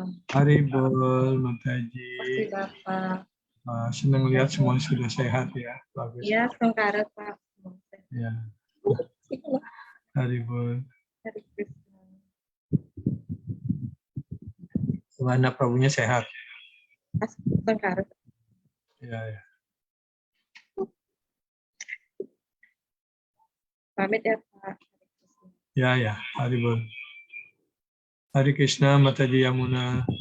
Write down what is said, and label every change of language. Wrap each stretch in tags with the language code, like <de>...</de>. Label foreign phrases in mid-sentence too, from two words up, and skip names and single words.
<sa>Haribol, Mataji.</sa> <id>Terima kasih, Bapak. Senang lihat semuanya sudah sehat ya. Bagus. Ya, sengkarat, Pak. Ya.</id> <sa>Haribol. Hare Krishna.</sa> <id>Mana Prabunya sehat? Sengkarat. Ya, ya. Pamit ya, Pak. Ya, ya.</id> <sa>Haribol. Hare Krishna, Mataji Yamuna.</sa>